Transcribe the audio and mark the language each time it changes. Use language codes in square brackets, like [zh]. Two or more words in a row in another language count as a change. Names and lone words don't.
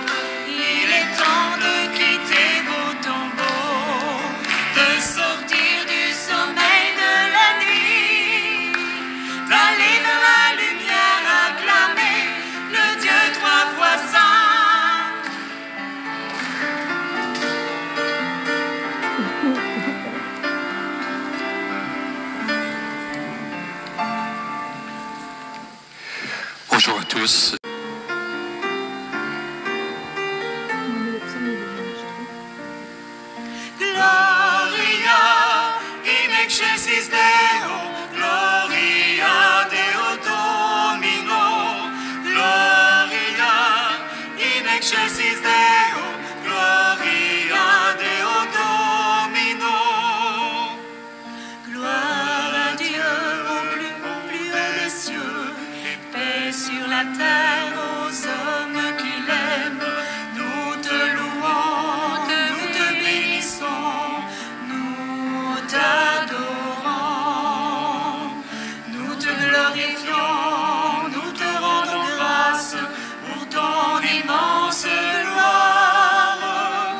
[fr] Il est temps de quitter vos tombeaux, de sortir du sommeil de la nuit, d'aller vers la lumière, acclamer le Dieu trois fois saint. Bonjour à tous. [la] Gloria in excelsis Deo, Gloria Deo Domino, Gloria in excelsis Deo, Gloria Deo Domino. [fr] Gloire à Dieu au plus haut des cieux, et paix sur la terre aux hommes qu'il aime. Nous te louons, nous te bénissons, nous t'adorons, nous te glorifions, nous te rendons grâce pour ton immense gloire.